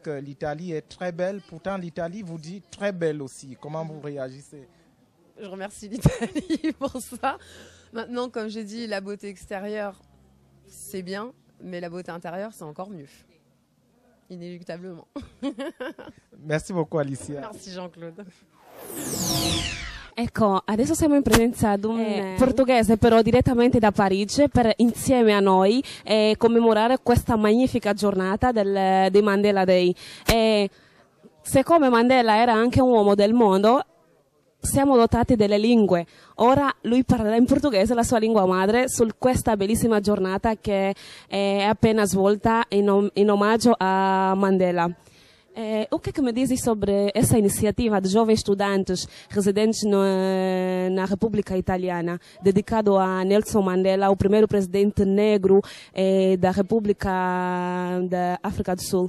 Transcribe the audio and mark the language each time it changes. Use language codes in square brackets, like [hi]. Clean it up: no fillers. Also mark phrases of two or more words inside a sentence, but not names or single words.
[fr] L'Italie est très belle, pourtant l'Italie vous dit très belle aussi. Comment vous réagissez? Je remercie l'Italie pour ça. Maintenant, comme j'ai dit, la beauté extérieure, c'est bien, mais la beauté intérieure, c'est encore mieux. Inéluctablement. Merci beaucoup, Alicia. Merci, Jean-Claude. [it] Ecco, adesso siamo in presenza di un portoghese però direttamente da Parigi per insieme a noi commemorare questa magnifica giornata dei Mandela Day. Siccome Mandela era anche un uomo del mondo, siamo dotati delle lingue. Ora lui parlerà in portoghese, la sua lingua madre, su questa bellissima giornata che è appena svolta in omaggio a Mandela. [pt] O que me dizes sobre essa iniciativa de jovens estudantes residentes na República Italiana, dedicado a Nelson Mandela, o primeiro presidente negro da República da África do Sul?